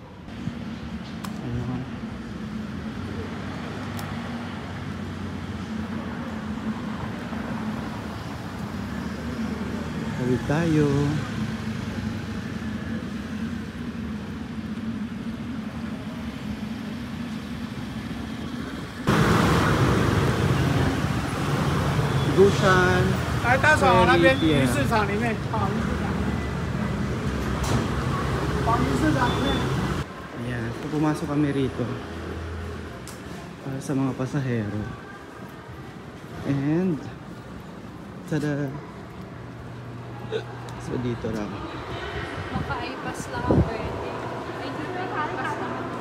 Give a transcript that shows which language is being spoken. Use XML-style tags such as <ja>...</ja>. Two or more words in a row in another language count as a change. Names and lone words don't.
<tl>Ayan. Tawid tayo.</tl> <zh>Gushan 来，大嫂那边</zh> <en>Ferry</en> <zh>鱼市场里面，好，鱼市场，往鱼市场里面。</zh> <tl>Ayan, so pumasok kami rito para sa mga pasahero.</tl> <en>And tada!</en> <tl>So dito lang. Maka-ipas lang ako pwede. Ay, di ba ipas lang?</tl>